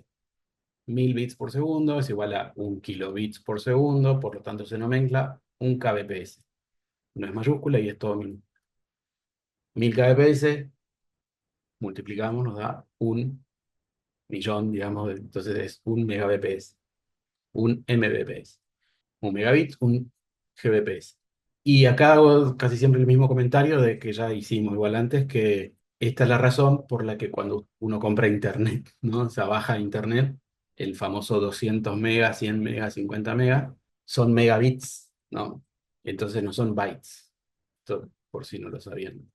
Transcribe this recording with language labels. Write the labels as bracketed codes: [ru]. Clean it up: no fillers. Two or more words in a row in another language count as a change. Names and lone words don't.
[es] 1000 bits por segundo es igual a un kilobits por segundo, por lo tanto se nomencla un kbps. No es mayúscula y es todo minúscula. 1000 kbps multiplicamos, nos da un millón, digamos, entonces es un megabps, un mbps, un megabit, un gbps. Y acá hago casi siempre el mismo comentario de que ya hicimos igual antes, que esta es la razón por la que cuando uno compra internet, ¿no? O sea, baja internet, el famoso 200 megas, 100 megas, 50 megas, son megabits, ¿no? Entonces no son bytes. Esto por si no lo sabían.